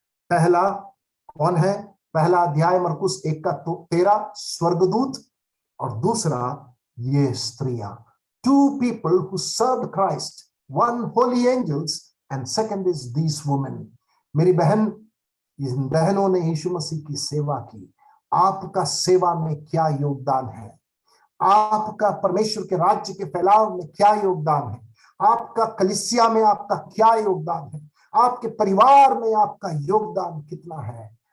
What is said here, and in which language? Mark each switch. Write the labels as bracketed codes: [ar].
[hi] पहला कौन है? पहला अध्याय मरकुस 1 का 13 स्वर्गदूत, और दूसरा ये स्त्रियां। [en] 2 people who served Christ, 1 holy angels and second is these women। [hi] मेरी बहन, इन बहनों ने यीशु मसीह की सेवा की। आपका सेवा में क्या योगदान है? आपका परमेश्वर के राज्य के फैलाव में क्या योगदान है? आपका कलीसिया में आपका क्या योगदान है? आपके परिवार में आपका योगदान कितना है?